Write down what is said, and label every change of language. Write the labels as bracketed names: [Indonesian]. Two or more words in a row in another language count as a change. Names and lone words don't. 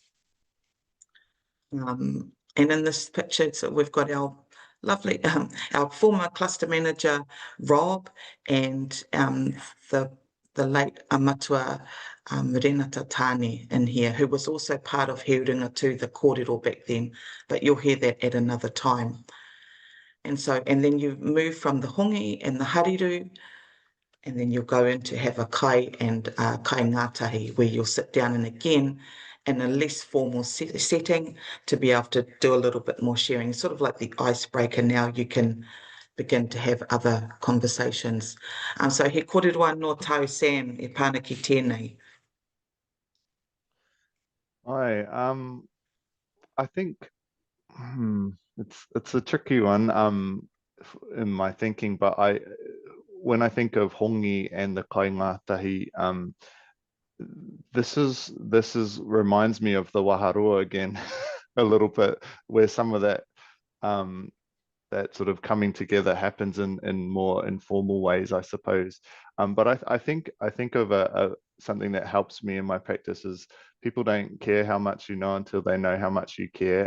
[English] And in this picture, so we've got our lovely, our former cluster manager, Rob, and the late Amatua Renata Tane in here, who was also part of He Urunga Tū, the kōrero back then, but you'll hear that at another time. And so, and then you move from the hongi and the hariru, and then you'll go in to have a kai and [Māori] kai ngātahi, [English] where you'll sit down and again in a less formal setting to be able to do a little bit more sharing, sort of like the icebreaker. Now you can begin to have other conversations. [Māori] So he kōrero no tau, Sam, e pāna ki tēnei. [English] I think it's a tricky one in my thinking, but when I think of hongi and the [Māori] kai ngātahi, [English] this reminds me of the waharua again a little bit, where some of that that sort of coming together happens in more informal ways, I suppose. But I think of something that helps me in my practice is people don't care how much you know until they know how much you care.